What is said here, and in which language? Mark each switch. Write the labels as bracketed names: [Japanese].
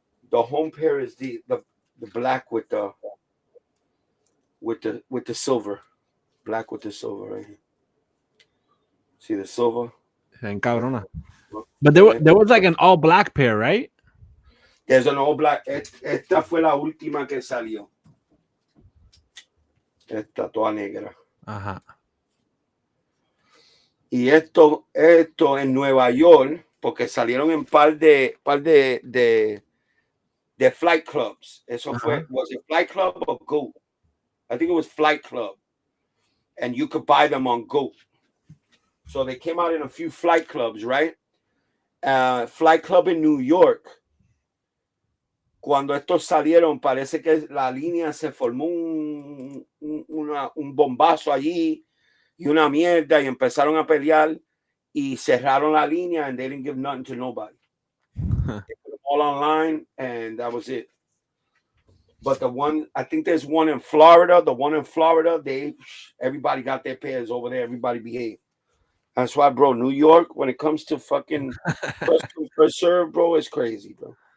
[English] The home pair is the black with the silver. Black with the silver right here. See the silver? [Spanish] Cabrona. [English] But there was like an all black pair, right? There's an all black. [Spanish] Esta fue la última que salió. Esta toda negra. Ajá. Y esto en Nueva York, porque salieron en par de flight clubs. Eso fue, [English] was it Flight Club or Go? I think it was Flight Club. And you could buy them on Go. So they came out in a few flight clubs, right? Flight Club in New York. [Spanish] Cuando estos salieron, parece que la línea se formó un bombazo allí y una mierda, y empezaron a pelear y cerraron la línea, [English] and they didn't give nothing to nobody. They put them all online, and that was it. But I think there's one in Florida. The one in Florida, everybody got their pairs over there. Everybody behaved. That's why, bro, New York, when it comes to fucking first serve, bro, it's crazy, bro.